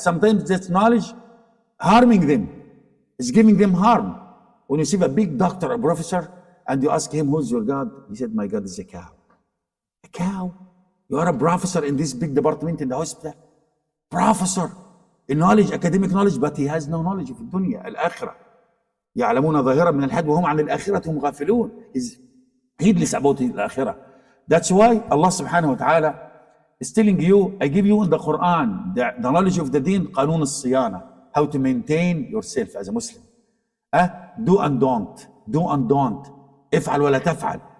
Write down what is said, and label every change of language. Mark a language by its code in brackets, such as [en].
[en] Sometimes this knowledge harming them. It's giving them harm. When you see a big doctor, a professor, and you ask him, who's your God? He said, my God is a cow. A cow? You are a professor in this big department in the hospital. Professor in knowledge, academic knowledge, but he has no knowledge of dunya, al-akhirah. [ar] يعلمون ظاهرا من الحياة وهم عن الآخرة هم غافلون. [en] He's heedless about the akhirah. That's why Allah subhanahu wa ta'ala is telling you, I give you in the Quran, the knowledge of the deen, [ar] قانون الصيانة, [en] how to maintain yourself as a Muslim. Do and don't. Do and don't. [ar] افعل ولا تفعل.